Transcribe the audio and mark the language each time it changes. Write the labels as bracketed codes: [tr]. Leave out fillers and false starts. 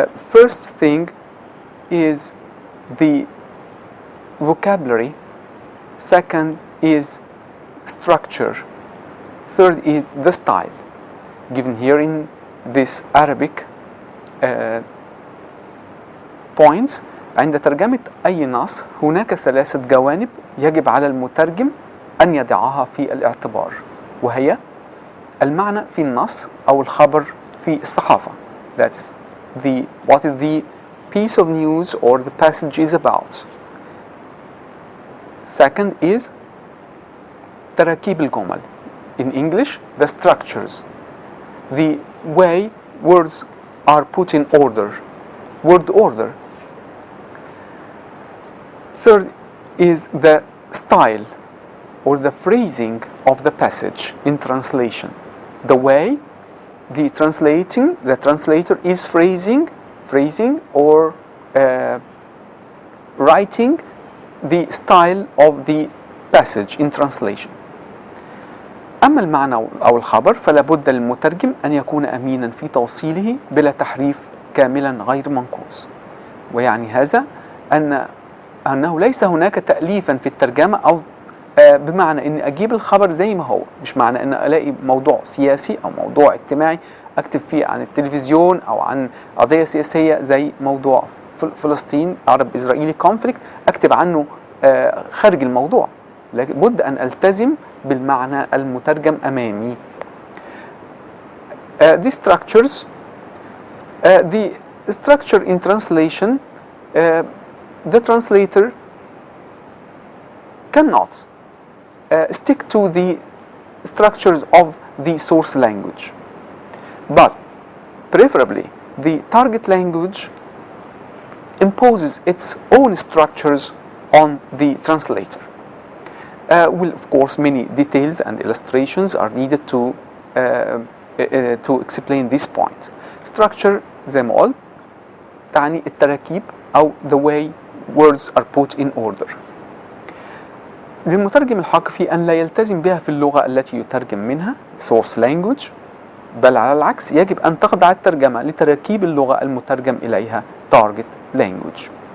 [en] First thing is the vocabulary. Second is structure. Third is the style. Given here in this Arabic points. [ar] عند ترجمة أي نص هناك ثلاثة جوانب يجب على المترجم أن يضعها في الاعتبار، وهي المعنى في النص أو الخبر في الصحافة. [en] That's what is the piece of news or the passage is about. Second is [ar] تراكيب الجمل. [en] In English, the structures, the way words are put in order, word order. Third is the style or the phrasing of the passage in translation. The way the translator is phrasing or writing the style of the passage in translation. [ar] أما المعنى أو الخبر فلا بد للمترجم أن يكون أمينا في توصيله بلا تحريف كاملا غير منقوص. ويعني هذا أنه ليس هناك تأليفا في الترجمة أو بمعنى أن أجيب الخبر زي ما هو، مش معنى أن ألاقي موضوع سياسي أو موضوع اجتماعي أكتب فيه عن التلفزيون أو عن قضية سياسية زي موضوع فلسطين عرب إسرائيلي conflict أكتب عنه خارج الموضوع، لكن بد أن ألتزم بالمعنى المترجم أمامي. [en] The structures, the structure in translation, the translator cannot stick to the structures of the source language, but preferably the target language imposes its own structures on the translator. Well, of course, many details and illustrations are needed to explain this point. Structure [ar] زي ما قلت تعني التراكيب أو [en] the way words are put in order. [ar] للمترجم الحق في أن لا يلتزم بها في اللغة التي يترجم منها source language، بل على العكس يجب أن تخضع الترجمة لتراكيب اللغة المترجم إليها target language.